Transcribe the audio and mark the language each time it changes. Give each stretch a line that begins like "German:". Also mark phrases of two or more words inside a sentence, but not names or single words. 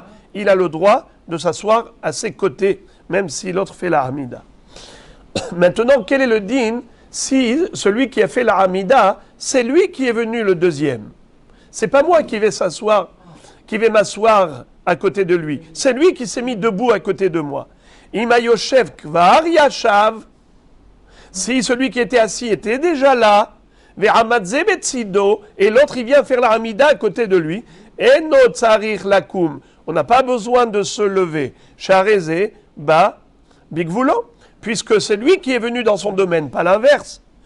French: Il a le droit de s'asseoir à ses côtés, même si l'autre fait la Hamida. Maintenant, quel est le din si celui qui a fait la Hamida, c'est lui qui est venu le deuxième? C'est pas moi qui vais m'asseoir à côté de lui. C'est lui qui s'est mis debout à côté de moi.
Hebrew: אם היושב כבר ישב.
French: Si celui qui était assis était déjà là, et l'autre il vient faire la Hamida à côté de lui, on n'a pas besoin de se lever.
Hebrew: שהרי זה בא בגבולו,
French: puisque c'est lui qui est venu dans son domaine, pas l'inverse.